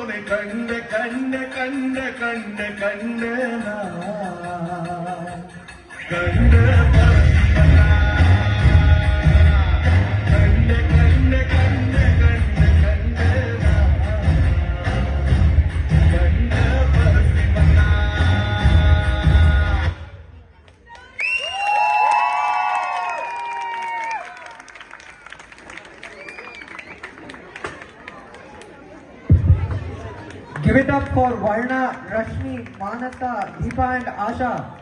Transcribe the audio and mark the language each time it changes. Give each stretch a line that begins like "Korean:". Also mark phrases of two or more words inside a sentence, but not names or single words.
Kannada: ಕಂಡ ಕಂಡ ಕಂಡ ಕಂಡ ಕಂಡ ನಾ ಕಂಡ ಪರಸ್ಪರ. ಕಂಡ ಕಂಡ ಕಂಡ ಕಂಡ ಕಂಡ ನಾ ಕಂಡ ಪರಸ್ಪರ.
English: Give it up for Varna, Rashmi, Manasa, Deepa and Asha.